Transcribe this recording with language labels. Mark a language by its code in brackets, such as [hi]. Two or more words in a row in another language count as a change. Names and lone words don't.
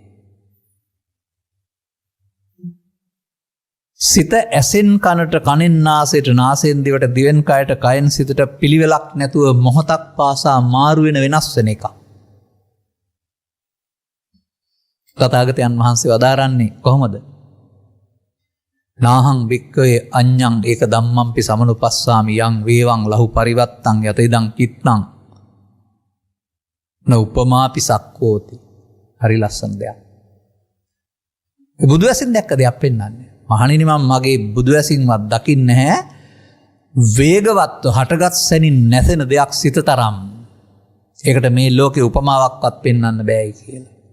[si] සිත ඇසෙන් කනට කනෙන් නාසයට නාසයෙන් දිවට දිවෙන් කයට කයෙන් සිතට පිළිවෙලක් නැතුව මොහොතක් පාසා මාරු වෙන වෙනස් වෙන එක. තථාගතයන් වහන්සේ වදාරන්නේ කොහොමද? [pi] නාහං වික්කවේ අඤ්ඤං ඒක ධම්මම්පි සමනුපස්සාමි යං වේවං ලහු පරිවත්තං යත ඉදං කිත්තං න උපමාපි සක්කෝති. [si] හරි ලස්සන දෙයක්. බුදු ඇසින් දැක්ක දෙයක් පෙන්වන්නේ. මහණෙනි මම මගේ බුදු ඇසින්වත් දකින්නේ නැහැ වේගවත්ව හටගත් සැනින් නැසෙන දෙයක් සිත තරම්. ඒකට මේ ලෝකේ උපමාවක්වත් පෙන්වන්න බෑයි කියලා.